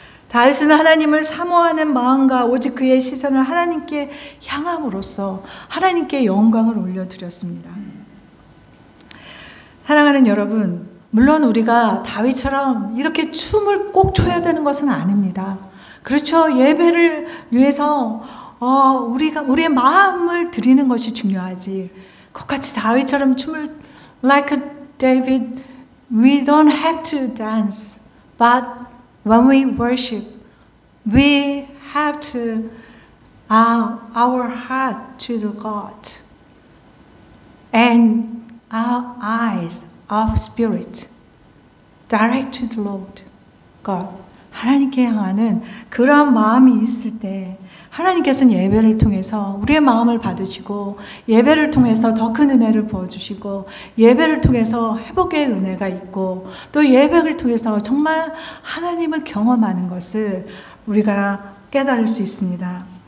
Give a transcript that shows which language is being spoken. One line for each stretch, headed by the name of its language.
Korean: 다윗은 하나님을 사모하는 마음과 오직 그의 시선을 하나님께 향함으로써 하나님께 영광을 올려드렸습니다. 사랑하는 여러분, 물론 우리가 다윗처럼 이렇게 춤을 꼭 춰야 되는 것은 아닙니다. 그렇죠. 예배를 위해서 우리의 마음을 드리는 것이 중요하지. 그같이 다윗처럼 춤을
English: like David, we don't have to dance. But when we worship, we have to our heart to the God and our eyes of spirit direct to the Lord God.
Korean: 하나님께 향하는 그러한 마음이 있을 때 하나님께서는 예배를 통해서 우리의 마음을 받으시고 예배를 통해서 더 큰 은혜를 부어주시고 예배를 통해서 회복의 은혜가 있고 또 예배를 통해서 정말 하나님을 경험하는 것을 우리가 깨달을 수 있습니다.